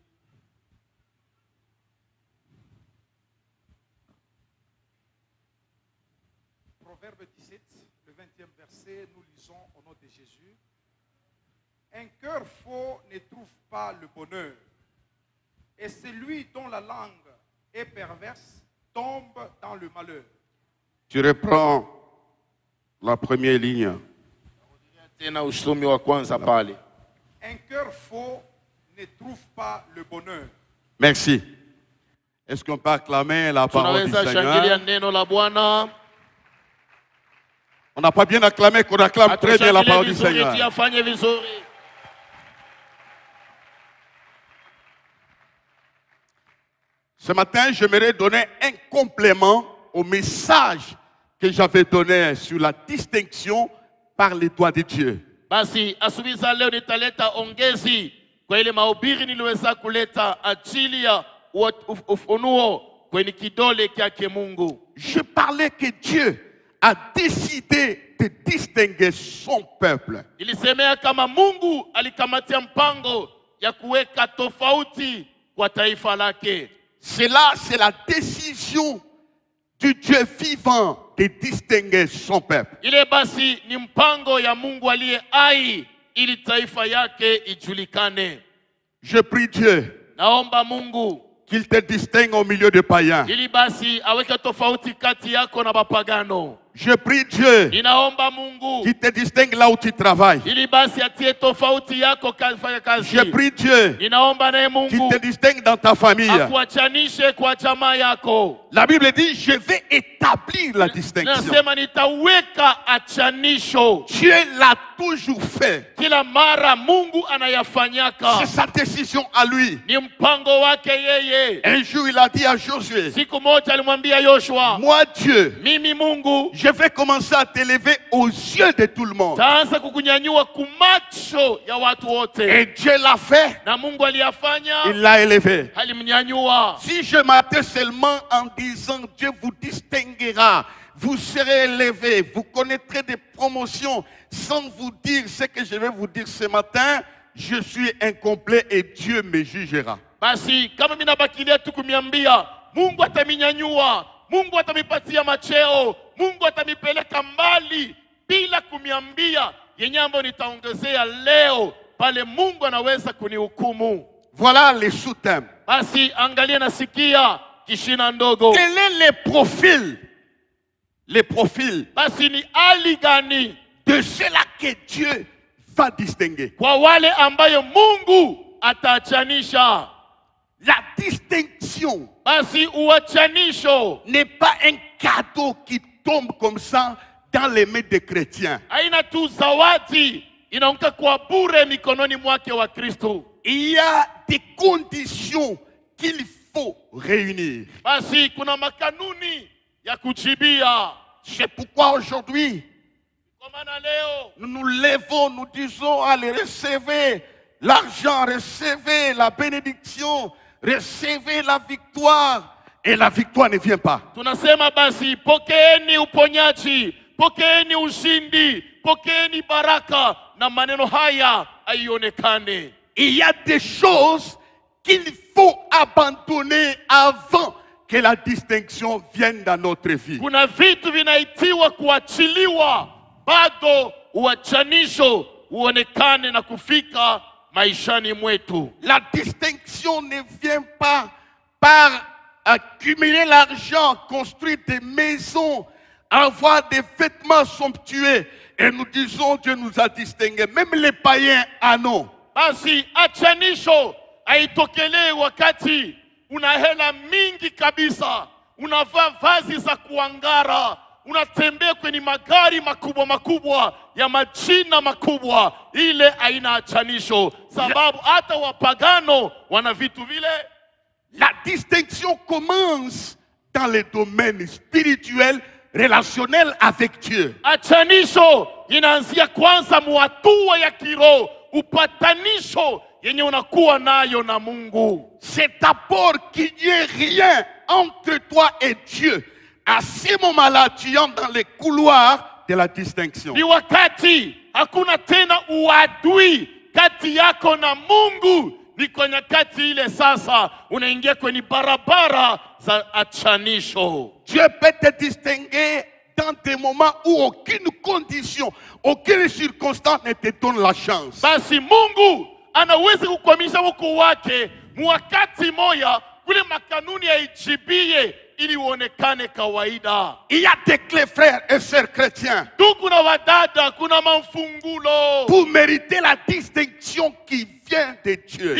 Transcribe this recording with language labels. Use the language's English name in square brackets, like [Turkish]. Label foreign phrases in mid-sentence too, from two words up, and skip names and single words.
[French] Proverbe 17, le 20e verset, nous lisons au nom de Jésus. Un cœur faux ne trouve pas le bonheur, et celui dont la langue est perverse tombe dans le malheur. Tu reprends la première ligne. [Swahili] Tena usomi wa kwanza pale. [French] Un cœur faux ne trouve pas le bonheur. Merci. Est-ce qu'on peut acclamer la parole du [Swahili] Tunaweza shangilia [French] Seigneur? [Swahili] neno la Bwana. [French] On n'a pas bien acclamé, qu'on acclame très bien la parole du Seigneur. [Swahili] Tuyafanye vizuri. [French] Ce matin, j'aimerais donner un complément au message que j'avais donné sur la distinction par les doigts de Dieu. [Swahili] Basi asubuhi za leo nitaleta ongezi kwa ile mahubiri niliweza kuleta ajili ya ufunuo kwenye kidole kyake Mungu. [French] Je parlais que Dieu a décidé de distinguer son peuple. [Swahili] Ilisemea kama Mungu alikamatia mpango ya kuweka tofauti kwa taifa lake. [French] Cela, c'est la décision du Dieu vivant de distinguer son peuple. [Swahili] Ile basi ni mpango ya Mungu aliye hai ili taifa yake ijulikane. [French] Je prie Dieu [Swahili] Naomba Mungu [French] qu'il te distingue au milieu des païens. [Swahili] ili basi aweke tofauti kati yako na bapagano. [French] Je prie Dieu [Swahili] Ninaomba Mungu [French] qu'il te distingue là où tu travailles. [Swahili] ili basi atie tofauti yako kafanya kazi. [French] Je prie Dieu [Swahili] Ninaomba naye [French] qu'il [Swahili] Mungu [French] te distingue dans ta famille. [Swahili] akuachanishe kwa jamaa yako. [French] La Bible dit, je vais établir la distinction. [Swahili] Nasema nitaweka achanisho. [French] Dieu l'a toujours fait. [Swahili] Kila mara Mungu anayafanyaka. [French] C'est sa décision à lui. [Swahili] Ni mpango wake yeye. [French] Un jour, il a dit à Josué, [Swahili] Siku moja alimwambia Yoshua, [French] moi Dieu, [Swahili] mimi Mungu [French] je vais commencer à t'élever aux yeux de tout le monde. [Swahili] taanza kukunyanyua kumacho ya watu wote. [French] Et Dieu l'a fait, [Swahili] Na Mungu aliyafanya, [French] il l'a élevé. [Swahili] alimnyanyua. [French] Si je m'arrêtais seulement en disant Dieu vous distinguera, vous serez élevé, vous connaîtrez des promotions, sans vous dire ce que je vais vous dire ce matin, je suis incomplet et Dieu me jugera. [Swahili] Basi kama mimi nabakilia tu kumiambia Mungu ataminyanyua, Mungu atamipatia macheo, Mungu atamipeleka mbali bila kumiambia yenye ambayo nitaongezea leo, pale Mungu anaweza kunihukumu. [French] Voilà les sous-thèmes. [Swahili] Basi angalia nasikia kishina ndogo. [French] Quel est le profil? Les profils [Swahili] Basi ni hali gani [French] de ceux-là que Dieu va distinguer. [Swahili] kwa wale ambayo Mungu ataachanisha? [French] La distinction [Swahili] Basi uachanisho [French] n'est pas un cadeau qui tombe comme ça dans les mains des chrétiens. [Swahili] haina tu zawadi inaanguka kwa bure mikononi mwake wa Kristo. [French] Il y a des conditions qu'il faut réunir. [Swahili] Basi kuna makanuni ya kujibia. [French] C'est pourquoi aujourd'hui, [Swahili] Kwa maana leo [French] nous nous levons, nous disons, allez, recevez l'argent, recevez la bénédiction, recevez la victoire. Et la victoire ne vient pas. [Swahili] tunasema basi pokeeni uponyaji, pokeeni ushindi, pokeeni baraka, na maneno haya haionekane. [French] Il y a des choses qu'il faut abandonner avant que la distinction vienne dans notre vie. [Swahili] Kuna vitu vinaitiwa kuachiliwa bado uachanisho uonekane na kufika maishani mwetu. [French] La distinction ne vient pas par accumuler l'argent, construire des maisons, avoir des vêtements somptueux. Et nous disons Dieu nous a distingués. Même les païens en ont. [Swahili] Basi achanisho haitokelee wakati una hela mingi kabisa, unavaa vazi za kuangara, unatembea kwenye magari makubwa makubwa ya majina makubwa. Ile haina achanisho, sababu hata wapagano wana vitu vile. [French] La distinction commence dans les domaines spirituels, relationnels avec Dieu. [Swahili] Achanisho inaanzia kwanza muatua ya kiroho, upatanisho yenye unakuwa nayo na Mungu. [French] C'est d'abord qu'il n'y ait rien entre toi et Dieu. À ce moment-là, tu entres dans les couloirs de la distinction. [Swahili] Ni wakati hakuna tena uadui kati yako na Mungu. Ni kwa nyakati ile sasa unaingia kwenye barabara za achanisho. [French] Dieu peut te distinguer dans des moments où aucune condition, aucune circonstance ne te donne la chance. [Swahili] Basi Mungu anaweza kukwamisha huko wake mwakati moya kule makanuni ya ijibie ili uonekane kawaida. [French] Il y a des clés, frères et sœurs chrétiens, [Swahili] Ndugu na wadada, kuna mafungulo [French] pour mériter la distinction qui vient de Dieu.